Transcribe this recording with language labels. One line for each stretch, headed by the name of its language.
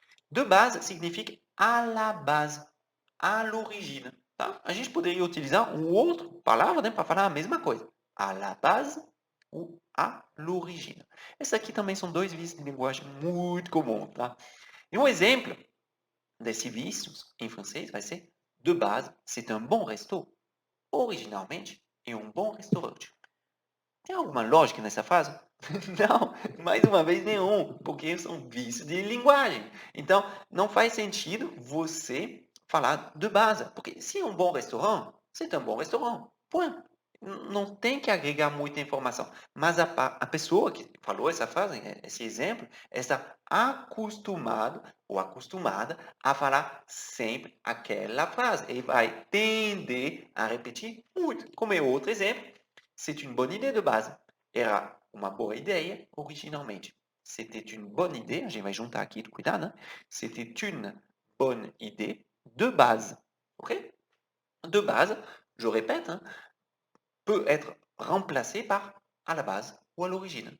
French: De base significa à la base, à l'origine.
Portuguese: Tá? A gente poderia utilizar uma outra palavra, né, para falar a mesma coisa. À la base ou à l'origine. Esses aqui também são dois vícios de linguagem muito comuns. Tá? E um exemplo desses vícios em francês vai ser
French: de base, c'est un bon resto.
Portuguese: Originalmente, é um bom restaurante. Tem alguma lógica nessa frase? Não, mais uma vez nenhum, porque são vícios de linguagem. Então, não faz sentido você falar de base, porque se é um bom restaurante,
French: c'est un bon restaurant. Point.
Portuguese: Não tem que agregar muita informação. Mas a pessoa que falou essa frase, esse exemplo, está acostumado ou acostumada a falar sempre aquela frase. E vai tender a repetir muito. Como é outro exemplo,
French: c'est une bonne idée de base.
Portuguese: Era uma boa ideia originalmente.
French: C'était une bonne idée,
Portuguese: a gente vai juntar aqui, cuidado, né?
French: C'était une bonne idée de base. Ok? De base, je répète, hein, peut être remplacé par à la base ou à l'origine.